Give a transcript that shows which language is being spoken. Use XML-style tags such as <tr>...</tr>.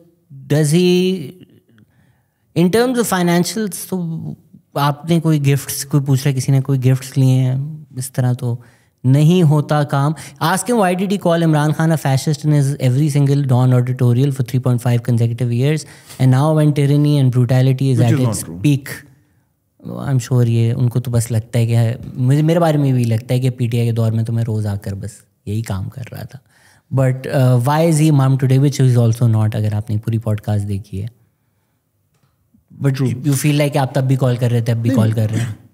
<en>does he in terms of financials,</en> <ur>تو آپ نے کوئی گفٹس, کوئی پوچھ رہا ہے کسی نے کوئی گفٹس لیے ہیں اس طرح, تو نہیں ہوتا کام.</ur> <en>Ask him why did he call Imran Khan a fascist in his every single Dawn editorial for 3.5 consecutive years, and now when tyranny and brutality is at its peak. I'm sure</en> <ur>یہ ان کو تو بس لگتا ہے کہ میرے بارے میں بھی لگتا ہے کہ پی ٹی آئی کے دور میں تو میں روز آ کر بس یہی کام کر رہا تھا.</ur> <en>but why is he um today which is also not,</en> <ur>اگر آپ نے پوری پوڈ کاسٹ دیکھی ہے.</ur> <en>but you feel like</en> <ur>آپ تب بھی کال کر رہے تھے, اب بھی کال کر رہے ہیں.</ur>